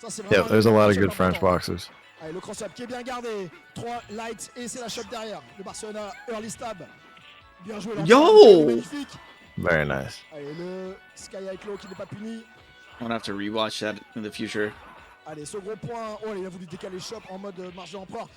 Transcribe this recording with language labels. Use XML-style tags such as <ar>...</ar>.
<en>Yep, there's a lot of good French boxers.</en> <fr>Allez, le cross-up qui est bien gardé. 3 lights et c'est la shot derrière. Le Barcelona, early stab. Bien joué.</fr> <en>Yo!</en> <fr>Magnifique.</fr> <en>Very nice.</en> <fr>Allez, le Sky High Claw qui n'est pas puni.</fr> <en>I'm gonna have to rewatch that in the future.</en> <fr>Allez, ce gros point. Oh, il a voulu décaler shop en mode marge de l'empereur.</fr>